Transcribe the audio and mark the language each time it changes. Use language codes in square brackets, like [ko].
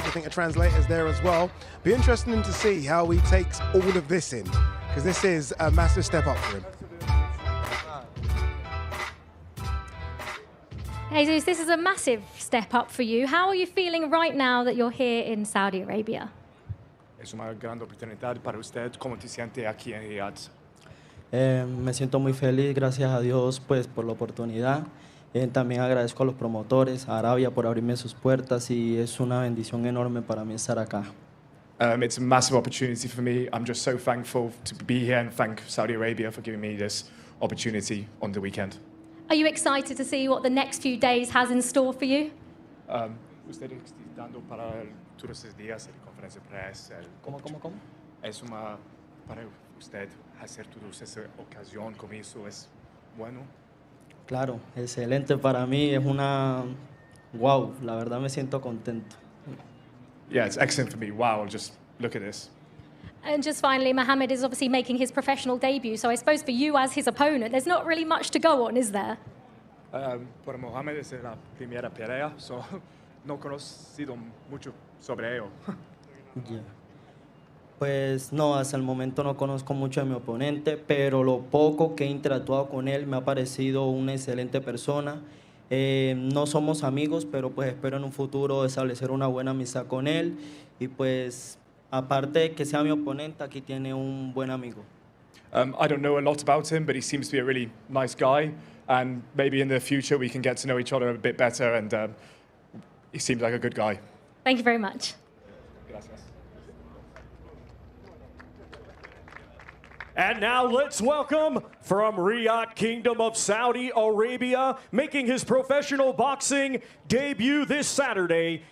[en] I think a translator's there as well. Be interesting to see how he takes all of this in, because this is a massive step up for him. Jesus, this is a massive step up for you. How are you feeling right now that you're here in Saudi Arabia? [es] Es una gran oportunidad para usted. ¿Cómo te siente aquí en Riyadh? Me siento muy feliz, gracias a Dios pues, por la oportunidad. También agradezco a los promotores, a Arabia por abrirme sus puertas y es una bendición enorme para mí estar acá. [en] It's a massive opportunity for me. I'm just so thankful to be here and thank Saudi Arabia for giving me this opportunity on the weekend. Are you excited to see what the next few days has in store for you? [es] Usted está dando para todos estos días la conferencia de prensa. ¿Cómo? Es una para usted hacer toda esa ocasión con eso es bueno. Claro, excelente para mí, es una... Wow, la verdad me siento contento. [en] Yeah, it's excellent for me. Wow, just look at this. And just finally, Mohamed is obviously making his professional debut, so I suppose for you as his opponent, there's not really much to go on, is there? [es] Por Mohamed es la primera pelea, so no conocido mucho sobre ello. [en] Yeah. [es] Pues no, hasta el momento no conozco mucho a mi oponente, pero lo poco que he interactuado con él me ha parecido una excelente persona. No somos amigos, pero pues espero en un futuro establecer una buena amistad con él. Y pues, aparte de que sea mi oponente, aquí tiene un buen amigo. [en] I don't know a lot about him, but he seems to be a really nice guy. And maybe in the future we can get to know each other a bit better. And he seems like a good guy. Thank you very much. [es] Gracias. [en] And now let's welcome from Riyadh, Kingdom of Saudi Arabia, making his professional boxing debut this Saturday.